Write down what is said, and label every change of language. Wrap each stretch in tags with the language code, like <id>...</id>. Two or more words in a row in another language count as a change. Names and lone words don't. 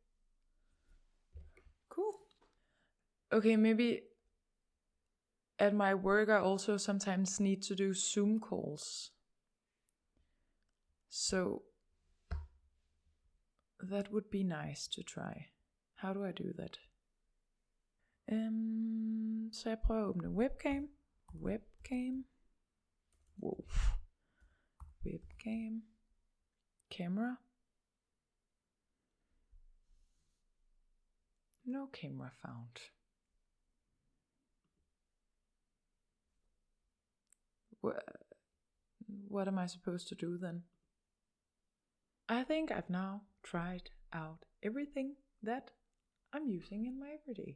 <en>Cool. Okay, maybe at my work I also sometimes need to do Zoom calls. So That would be nice to try. How do I do that?</en> <da>Så jeg prøver at åbne webcam.</da> <en>Wow. Webcam. Camera. No camera found. What am I supposed to do then? I think I've now tried out everything that I'm using in my everyday.</en>